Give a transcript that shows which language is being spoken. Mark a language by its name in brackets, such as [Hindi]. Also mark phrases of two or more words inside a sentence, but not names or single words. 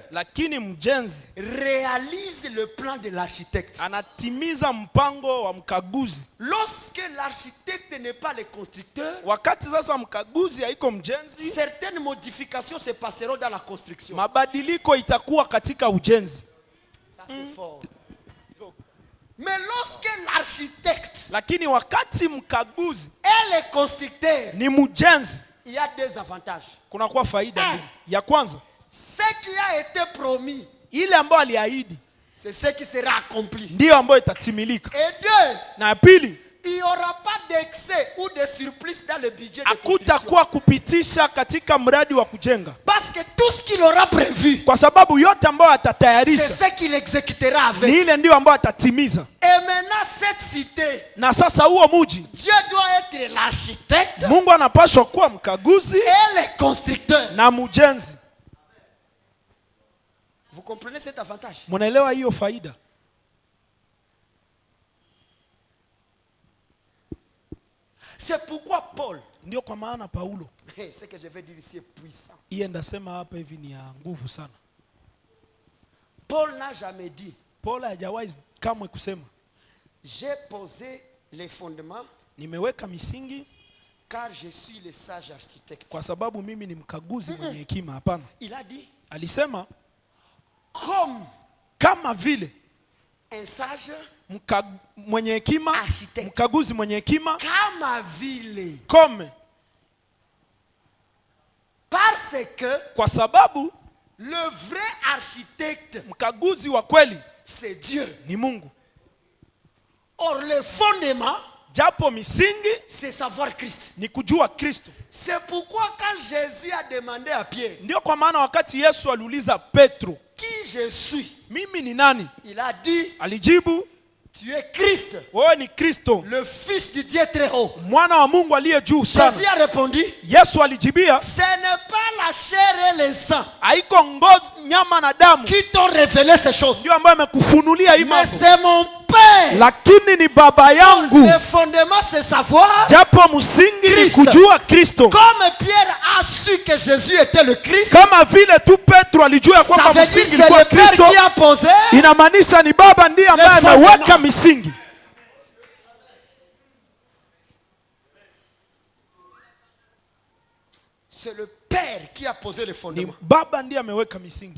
[Swahili] lakini mjenzi [French] réalise le plan de l'architecte. [Swahili] anatimiza mpango wa mkaguzi. [French] Lorsque l'architecte n'est pas le constructeur, [Swahili] Wakati sasa mkaguzi haiko mjenzi, [French] certaines modifications se passeront dans la construction. [Swahili] mabadiliko itakuwa katika ujenzi. [French] Ça c'est fort. Mais lorsque l'architecte [Swahili] Lakini wakati mkaguzi [French] est le constructeur, [Swahili] ni mjenzi, [French] il y a deux avantages. [Swahili] kunakuwa faida mbili. Ya kwanza, [French] Ce qui a été promis, [Swahili] ile ambayo aliahidi [French] c'est ce qui sera accompli. [Swahili] ndiyo ambayo itatimilika. [French] Et deux, [Swahili] Na ya pili, [French] il n'y aura pas d'excès ou de surplus dans le budget de construction. [Swahili] hakutakuwa kupitisha katika mradi wa kujenga, [French] Parce que tout ce qu'il aura prévu, [Swahili] kwa sababu yote ambayo [French] c'est [Swahili] atatayarisha [French] ce qu'il exécutera [Swahili] ni [French] avec. [Swahili] ile ndiyo ambayo atatimiza. [French] Et maintenant, cette cité, [Swahili] Na sasa huo muji, [French] Dieu doit être l'architecte [Swahili] Mungu anapaswa kuwa mkaguzi [French] et le constructeur. [Swahili] na mjenzi. [French] Vous comprenez cet avantage? [Swahili] Munaelewa hiyo faida? [French] C'est pourquoi Paul, [Swahili] Ndio kwa maana Paulo, [French] ce que je vais dire ici est puissant. [Swahili] iye ndasema hapa hivi ni ya nguvu sana. [French] Paul n'a jamais dit, [Swahili] Paulo hajawahi kamwe kusema [French] j'ai posé les fondements [Swahili] nimeweka misingi [French] car je suis le sage architecte. [Swahili] kwa sababu mimi ni mkaguzi mwenye hekima. Hapana, [French] Il a dit, [Swahili] alisema [French] comme [Swahili] kama vile [French] un sage, [Swahili] mwenye hekima, [French] Architect. [Swahili] mkaguzi mwenye hekima, kama vile. [French] kome, Parce que [Swahili] kwa sababu [French] le vrai architecte, [Swahili] mkaguzi wa kweli [French] c'est Dieu. [Swahili] ni Mungu. [French] Or, le fondement, [Swahili] Japo misingi [French] c'est savoir Christ. [Swahili] ni kujua Kristo. [French] C'est pourquoi quand Jésus a demandé à Pierre, [Swahili] Ndio kwa maana wakati Yesu aliuliza Petro, [French] qui je suis, [Swahili] mimi ni nani? [French] il a dit, [Swahili] Alijibu, [French] tu es Christ, [Swahili] wewe ni Kristo, [French] le Fils du Dieu très haut. [Swahili] mwana wa Mungu aliye juu sana. [French] Jésus a répondu, [Swahili] Yesu alijibia, [French] ce n'est pas la chair et le sang [Swahili] haiko ngozi, nyama na damu [French] qui t'ont révélé ces choses, [Swahili] ndio ambayo amekufunulia hii [French] mais [Swahili] mambo, [French] c'est mon Père. [Swahili] lakini ni baba yangu. [French] Le fondement, c'est savoir. [Swahili] Japo msingi ni Kristo. kujua Kristo. [French] Comme Pierre a su que Jésus était le Christ, [Swahili] Kama vile tu Petro alijua [French] ça [Swahili] kwamba [French] veut dire [Swahili] msingi [French] c'est [Swahili] ilikuwa [French] le Père [Swahili] Kristo, [French] qui a posé. [Swahili] inamaanisha ni baba ndiye ambaye [French] fondement. [Swahili] ameweka misingi. [French] C'est le Père qui a posé le [Swahili] Ni [French] fondement. [Swahili] baba ndiye ameweka misingi,